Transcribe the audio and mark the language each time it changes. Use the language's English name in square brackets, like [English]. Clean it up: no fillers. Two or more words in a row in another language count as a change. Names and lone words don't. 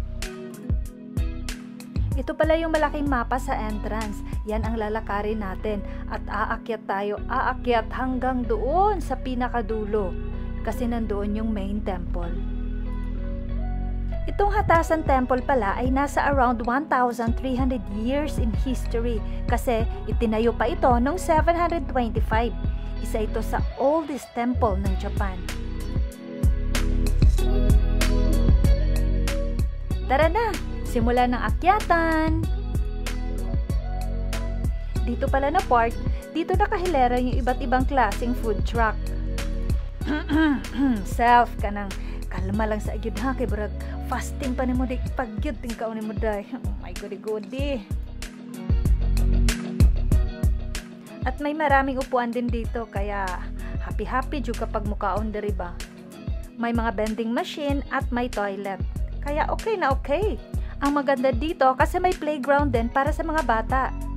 [Filipino] Ito pala yung malaking mapa sa entrance. Yan ang lalakarin natin at aakyat hanggang doon sa pinakadulo kasi nandoon yung main temple. Itong Hatasan Temple pala ay nasa [English] around 1,300 years in history [Filipino] kasi itinayo pa ito noong 725. Isa ito sa [English] oldest temple [Filipino] ng Japan. Tara na! Simula ng akyatan. Dito pala na park, dito nakahilera yung iba't ibang klaseng [English] food truck. [Cebuano] Self ka nang kalma lang sa agyud ha, kay brag fasting pa ni mo di pagyud ting kaon ni mo day. [English] Oh my godi. [Filipino] At may maraming upuan din dito kaya happy jud kapag [Cebuano] mukaon diri ba. [Filipino] May mga [English] vending machine [Filipino] at may toilet. Kaya okay na okay. Ang maganda dito kasi may playground din para sa mga bata.